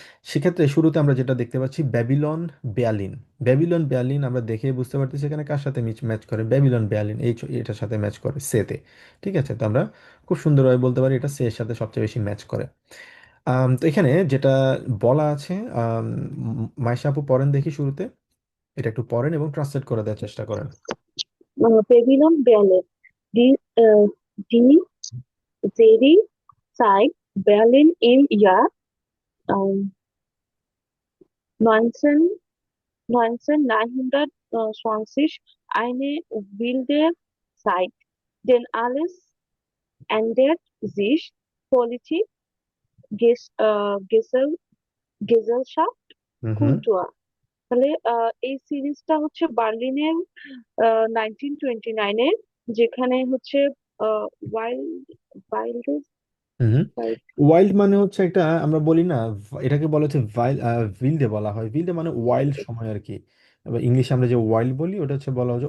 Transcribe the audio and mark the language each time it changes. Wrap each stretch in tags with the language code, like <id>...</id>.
<bn>সেক্ষেত্রে শুরুতে আমরা যেটা দেখতে পাচ্ছি ব্যাবিলন বেয়ালিন। ব্যাবিলন বেয়ালিন আমরা দেখে বুঝতে পারতেছি এখানে কার সাথে ম্যাচ করে, ব্যাবিলন বেয়ালিন এটার সাথে ম্যাচ করে সেতে। ঠিক আছে, তো আমরা খুব সুন্দরভাবে বলতে পারি এটা সে এর সাথে সবচেয়ে বেশি ম্যাচ করে। তো এখানে যেটা বলা আছে, মাইশা আপু পড়েন দেখি শুরুতে, এটা একটু পড়েন এবং ট্রান্সলেট করে দেওয়ার চেষ্টা করেন।</bn> <de>Pavilion Ballet. Die Serie zeigt Berlin im Jahr ähm, 19, 1929 eine wilde Zeit, denn alles ändert sich: Politik, Gesell, Gesellschaft,</de> <bn>হুম হুম</bn> <de>Kultur.</de> <bn>তাহলে এই সিরিজটা হচ্ছে বার্লিনের 1929-এর, যেখানে হচ্ছে ওয়াইল্ড ওয়াইল্ড হুম। ওয়াইল্ড মানে হচ্ছে একটা, আমরা বলি না, এটাকে বলা হচ্ছে ভিল্ডে বলা হয়। ভিল্ডে মানে ওয়াইল্ড সময় আর কি। এবার ইংলিশে আমরা যে ওয়াইল্ড বলি ওটা হচ্ছে বলা হচ্ছে</bn>